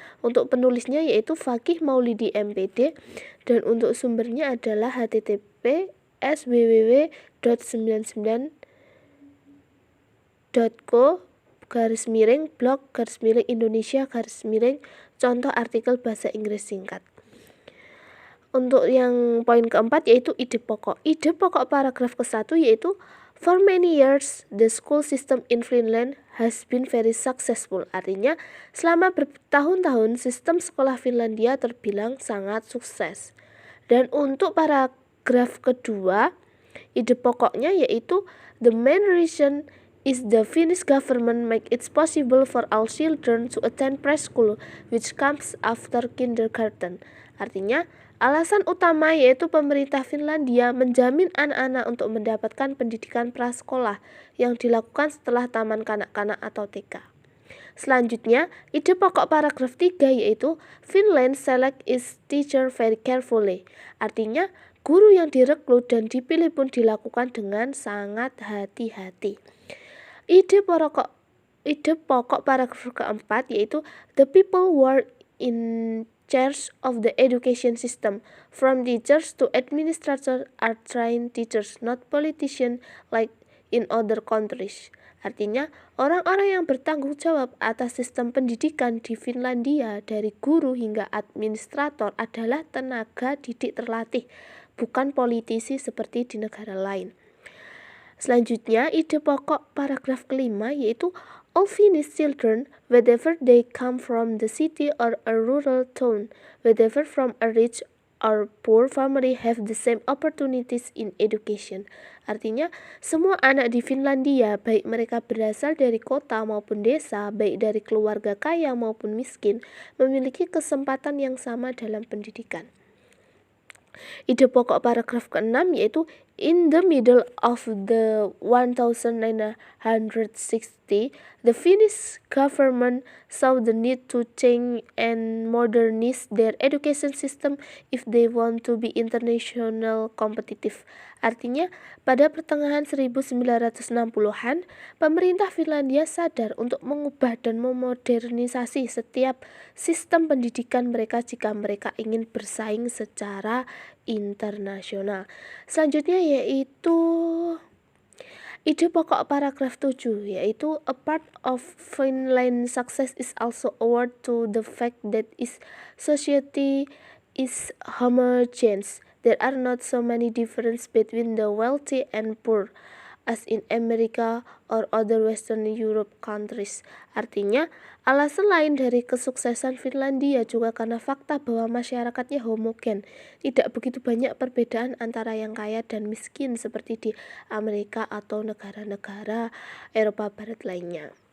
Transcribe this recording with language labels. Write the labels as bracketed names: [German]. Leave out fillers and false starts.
[Indonesian] Untuk penulisnya yaitu Fakih Maulidi MPD, dan untuk sumbernya adalah https://www.co/blog/Indonesia/contoh artikel bahasa Inggris singkat. Untuk yang poin keempat yaitu ide pokok. Ide pokok paragraf ke-1 yaitu [English] for many years the school system in Finland has been very successful. [Indonesian] Artinya selama bertahun-tahun sistem sekolah Finlandia terbilang sangat sukses. Dan untuk paragraf kedua, ide pokoknya yaitu [English] the main reason is the Finnish government make it possible for all children to attend preschool which comes after kindergarten. [Indonesian] Artinya, alasan utama yaitu pemerintah Finlandia menjamin anak-anak untuk mendapatkan pendidikan prasekolah yang dilakukan setelah taman kanak-kanak atau TK. Selanjutnya, ide pokok paragraf 3 yaitu [English] Finland select its teacher very carefully. [Indonesian] Artinya, guru yang direkrut dan dipilih pun dilakukan dengan sangat hati-hati. Ide pokok paragraf keempat yaitu [English] the people who are in charge of the education system, from teachers to administrators, are trained teachers, not politicians like in other countries. [Indonesian] Artinya, orang-orang yang bertanggung jawab atas sistem pendidikan di Finlandia dari guru hingga administrator adalah tenaga didik terlatih, bukan politisi seperti di negara lain. Selanjutnya, ide pokok paragraf kelima yaitu [English] all Finnish children, whether they come from the city or a rural town, whether from a rich or poor family, have the same opportunities in education. [Indonesian] Artinya, semua anak di Finlandia, baik mereka berasal dari kota maupun desa, baik dari keluarga kaya maupun miskin, memiliki kesempatan yang sama dalam pendidikan. Ide pokok paragraf ke-6 yaitu [English] in the middle of the 1960, the Finnish government saw the need to change and modernize their education system if they want to be international competitive. [Indonesian] Artinya, pada pertengahan 1960-an, pemerintah Finlandia sadar untuk mengubah dan memodernisasi setiap sistem pendidikan mereka jika mereka ingin bersaing secara internasional. Selanjutnya yaitu ide pokok paragraf 7 yaitu [English] a part of Finland success is also award to the fact that its society is homogeneous. There are not so many differences between the wealthy and poor as in America or other Western Europe countries. [Indonesian] Artinya, alasan lain dari kesuksesan Finlandia juga karena fakta bahwa masyarakatnya homogen. Tidak begitu banyak perbedaan antara yang kaya dan miskin seperti di Amerika atau negara-negara Eropa Barat lainnya.